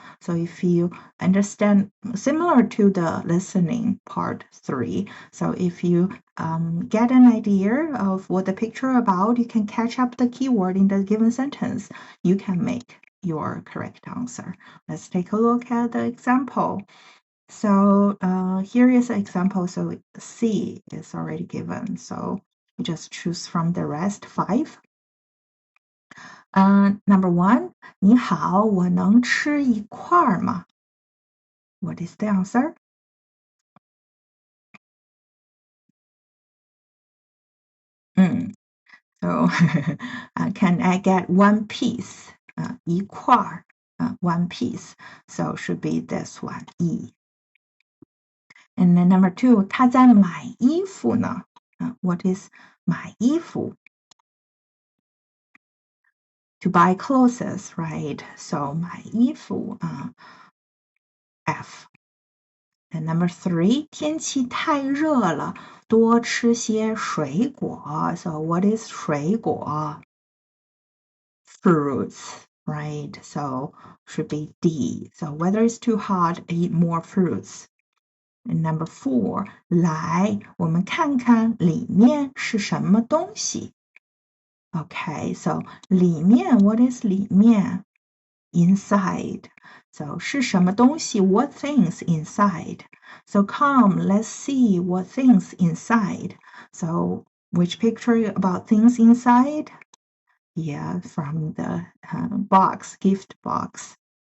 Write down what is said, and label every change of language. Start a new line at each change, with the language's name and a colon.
English: So if you understand, similar to the listening part 3, so if you get an idea of what the picture about, you can catch up the keyword in the given sentence. You can make your correct answer. Let's take a look at the example. So here is an example. So C is already given. So you just choose from the rest 5. Number 1,
Chinese: 你好，我能吃一块吗？
English: What is the answer? So can I get 1 piece? 一块 1 piece. So should be this one, E. And then number 2,
Chinese: 他在买衣服呢?
English: What is 买衣服? To buy clothes, right? So 买衣服 F. And number 3,
Chinese: 天气太热了，多吃些水果.
English: So what is 水果? Fruits, right? So should be D. So weather is too hot, eat more fruits. And number 4,
Chinese: 来，我们看看里面是什么东西.
English: Okay, so 里面, what is 里面? Inside. So
Chinese: 是什么东西?
English: What things inside? So come, let's see what things inside. So which picture about things inside? Yeah, from the box, gift box.